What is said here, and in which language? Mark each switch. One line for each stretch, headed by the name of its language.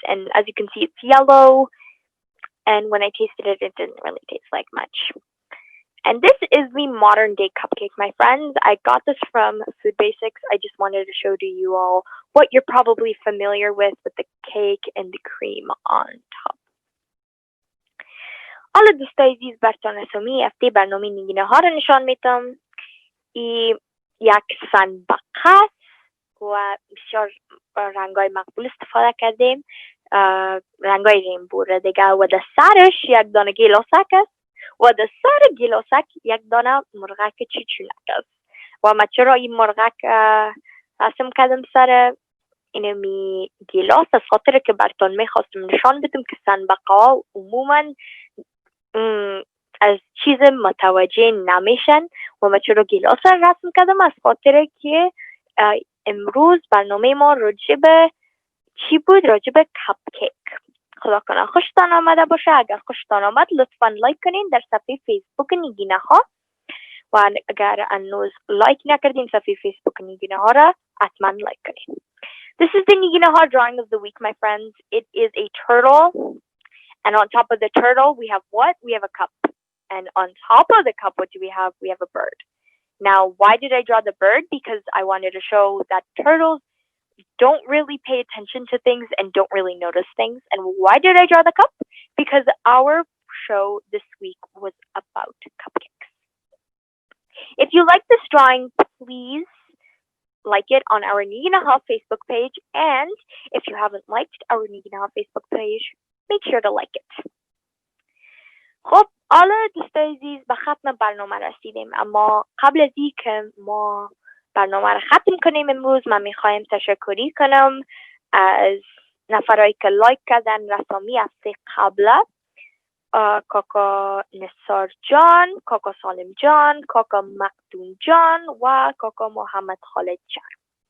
English: And as you can see, it's yellow, and when I tasted it, it didn't really taste like much. And this is the modern day cupcake, my friends. I got this from Food Basics. I just wanted to show to you all what you're probably familiar with the cake and the cream on top.
Persian: حالا دوستای عزیز براتون اسامی هفته برنامه نگینه ها رو نشان میدم. این یک سنبقه است و بسیار رنگای مقبول استفاده کردیم، رنگای رینبو دیگه، و در سرش یک دانه گیلاسک است و در سر گیلاسک یک دانه مرغک چیچونک است. و من چرا این مرغک رسم کردم سر اینمی گیلاس؟ از خاطر که براتون میخواستم نشان بدم که سنبقه ها عموما از چیز متوجه نمیشن و من چرا گیلاس رسم کردم؟ از خاطر که امروز برنامه ما راجع به چی بود؟ راجع به کپکیک. خدا کنه خوشتان آمده باشه. اگر خوشتان آمد لطفا لایک کنین در صفحه فیسبوک نگینه ها، و اگر هنوز لایک نکردین صفحه فیسبوک نگینه ها را حتما لایک کنین.
English: This is the Neginaha drawing of the week, my friends. It is a turtle, and on top of the turtle we have what? We have a cup. And on top of the cup, what do we have? We have a bird. Now, why did I draw the bird? Because I wanted to show that turtles don't really pay attention to things and don't really notice things. And why did I draw the cup? Because our show this week was about cupcakes. If you like this drawing, please like it on our Neginaha Facebook page. And if you haven't liked our Neginaha Facebook page, make sure to like it.
Persian: خب حالا دوستای عزیز به ختم برنامه رسیدیم، اما قبل از این که ما برنامه رو ختم کنیم امروز، من میخوایم تشکری کنم از نفرایی که لایک کردن رسامی هفته قبل: کاکا نثار جان، کاکا سالم جان، کاکا مقدون جان و کاکا محمد خالد جان.